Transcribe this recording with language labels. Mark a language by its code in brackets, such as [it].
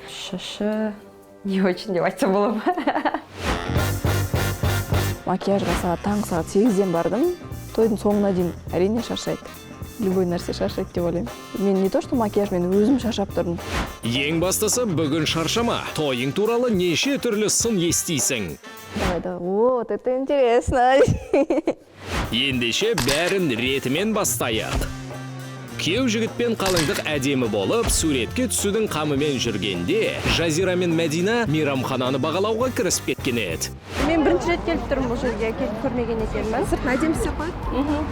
[kk] Шашы [ru] не очень [kk] деп айтсам бола ма? Макияжға таңғы сағат 8-ден бардым. Тойдың соңына дейін әрине шаршайды. [ru] Любой [kk] нәрсе шаршайды деп ойлаймын. Мен [ru] не то, что [kk] макияж, мен өзім шаршап тұрдым. Ең бастысы бүгін шаршама. Тойың туралы неше түрлі сын естисің. [ru] Давай, вот, это интересно. [kk] Ендеше бәрін ретімен бастайық. Күйеу жігітпен қалыңдық әдемі болып, суретке түсудің қамымен жүргенде, Жазира мен Мадина мейрамхананы бағалауға кірісіп кеткен еді. Мен бірінші рет келіп тұрмын, бұл жерге келіп көрмеген екенмін. Сыртын әдемі істеп қойды.